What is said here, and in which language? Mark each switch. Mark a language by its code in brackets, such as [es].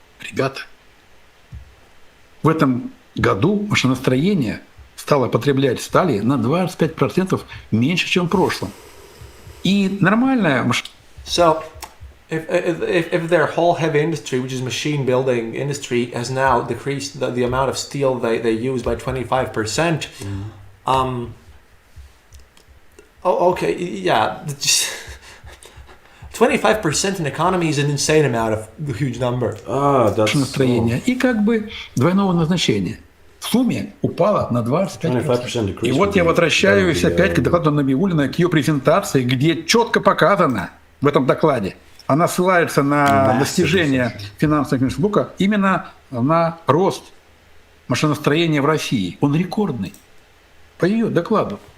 [ru] Ребята, в этом году машиностроение стало потреблять стали на 25% меньше, чем в прошлом. И нормальная [en] So, if their whole heavy industry, which is machine building industry, has now decreased the amount of steel they use by 25%, okay, yeah, 25% in economy is an insane amount of a huge number. [ru] Настроение и двойного назначения. В сумме упало на 25%. И вот я возвращаюсь опять к докладу Набиуллиной, к ее презентации, где четко показано в этом докладе, она ссылается на достижения финансового Минсбука, именно на рост машиностроения в России. Он рекордный. По ее докладу.